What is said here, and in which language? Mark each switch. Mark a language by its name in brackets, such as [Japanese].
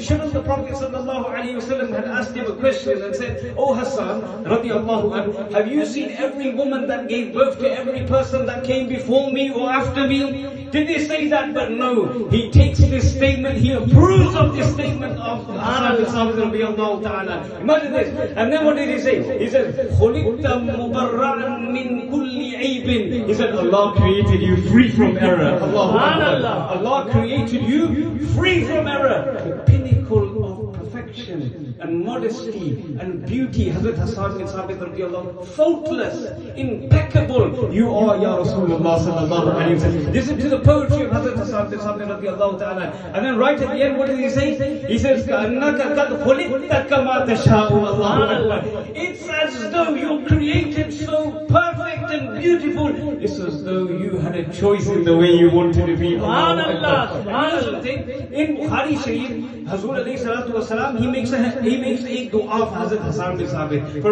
[English] Shouldn't the Prophet sallallahu alaihi wasallam had asked him a question and said, oh Hassan, radiallahu anhu, have you seen every woman that gave birth to every person that came before me or after me? Did he say that? But no. He takes this statement, he approves of this statement of Hassan radiallahu ta'ala. Imagine this. And then what did he say? He said, [Arabic] خُلِقْتَ مُبَرَّعًا مِنْ كُلِّ عَيْبٍ. [English] He said, Allah created you free from error. Allah created you free from error. The pinnacle of perfection and modesty and beauty. Hazrat Hassan bin Sabit radiallahu, faultless, impeccable. You are, Ya Rasulullah sallallahu alayhi wa sallam. Listen to the poetry of Hazrat Hassan bin Sabit radiallahu ta'ala. And then right at the end, what does he say? He says, [Arabic] كَأَنَّكَ قَدْ خُلِقْتَ كَمَا تَشَاءُ. Allahu Akbar. [English] It's as though you're created so perfect and beautiful. It's as though you had a choice in the way you wanted to be. [Arabic] Subhanallah. [English] Subhanallah. In Bukhari Sharif, Hazur alayhi salatu wasalam, he makes a dua for Hazrat Hassan bin Sabit.